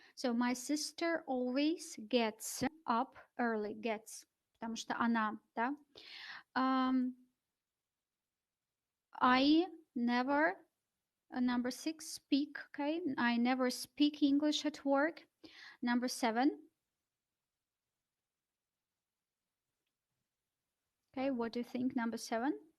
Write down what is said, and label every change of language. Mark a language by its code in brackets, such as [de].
[en] So my sister always gets up early. [ru] Gets, потому что она, да. [en] I never, number 6, speak, okay? I never speak English at work. Number 7. Okay, what do you think? Number 7?